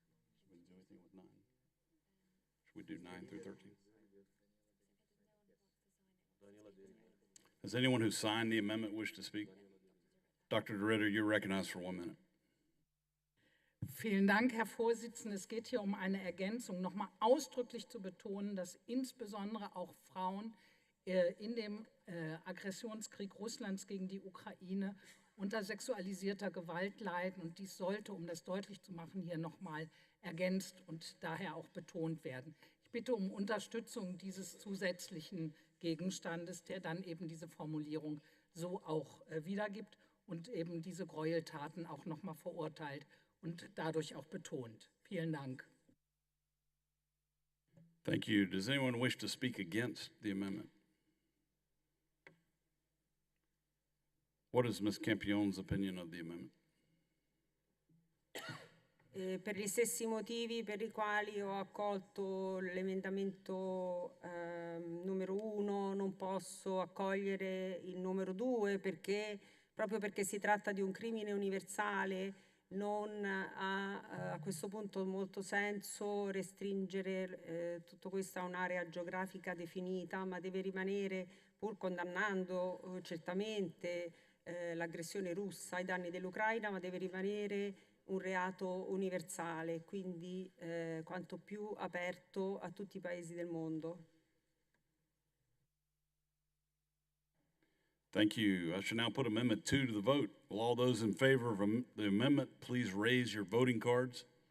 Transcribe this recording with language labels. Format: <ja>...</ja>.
<en>Should we do 9 through 13? Does anyone who signed the amendment wish to speak? Dr. DeRitter, you're recognized for 1 minute.</en> <de>Vielen Dank, Herr Vorsitzender. Es geht hier um eine Ergänzung, nochmal ausdrücklich zu betonen, dass insbesondere auch Frauen in dem Aggressionskrieg Russlands gegen die Ukraine unter sexualisierter Gewalt leiden. Und dies sollte, um das deutlich zu machen, hier nochmal ergänzt und daher auch betont werden. Ich bitte um Unterstützung dieses zusätzlichen Gegenstandes, der dann eben diese Formulierung so auch wiedergibt und eben diese Gräueltaten auch nochmal verurteilt und dadurch auch betont. Vielen Dank.</de> <en>Thank you. Does anyone wish to speak against the amendment? What is Ms. Campion's opinion of the amendment?</en> <it>Per gli stessi motivi per i quali ho accolto l'emendamento numero 1, non posso accogliere il numero 2 proprio perché si tratta di un crimine universale. Non ha a questo punto molto senso restringere tutto questo a un'area geografica definita, ma deve rimanere, pur condannando certamente l'aggressione russa ai danni dell'Ucraina, ma deve rimanere un reato universale, quindi quanto più aperto a tutti i paesi del mondo.</it> <en>Thank you. I shall now put Amendment 2 to the vote. Will all those in favor of the amendment please raise your voting cards?</en>